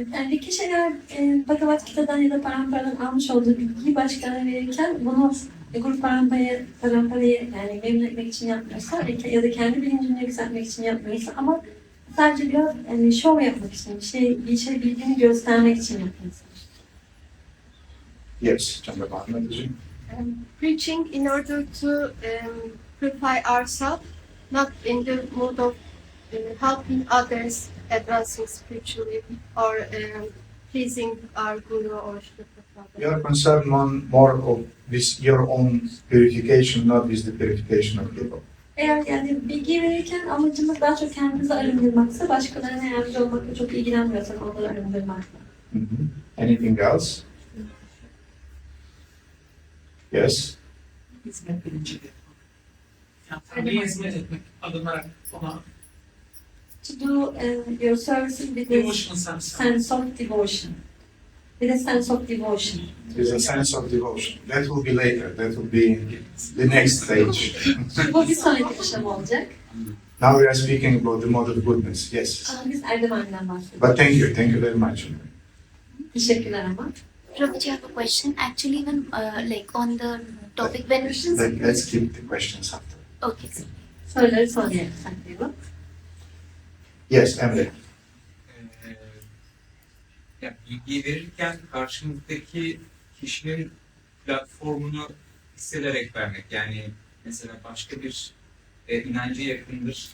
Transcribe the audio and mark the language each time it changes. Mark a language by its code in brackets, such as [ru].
[tr] Bir kişi eğer Bhagavad Gita'dan ya da Parampara'dan almış olduğu bilgiyi başkalarına verirken bunu Guru Parampara'yı yani memnun etmek için yapmıyorsa ya da kendi bilincini yükseltmek için yapmıyorsa ama sadece biraz şov yapmak için, bir şey bildiğini göstermek için yapıyorsa. [en] Yes, Chandra. Preaching in order to purify ourselves, not in the mood of helping others advancing spiritually or pleasing our Guru or Srila Prabhupada. You are concerned more of this your own purification, not with the purification of people. [tr] Eğer yani bilgi verirken amacımız daha çok kendimizi arındırmaksa, başkalarına yardımcı olmakla çok ilgilenmiyorsak onları arındırmakla. [en] Mhm. Anything else? Yes. [tr] Hizmet bilinciyle. Yani Tanrı'ya hizmet etmek adına ona [en] To do your services with a devotion sense. sense of devotion. With a sense of devotion. There's a sense of devotion. That will be later. That will be the next stage. [tr] Bu bir sonraki aşama olacak. [en] Now we are speaking about the mode of goodness. Yes. [tr] Biz erdemenden bahsediyoruz. [en] But thank you very much. [tr] Teşekkürler ama. [en] Prabhuji, I have a question. Actually, when on the topic when Let's keep the questions after. okay. [tr] Soruları sonraya saklayalım. [en] Yes, Emre. [tr] Yani bilgi verirken karşımızdaki kişinin platformunu hissederek vermek. Yani mesela başka bir inancı yakındır.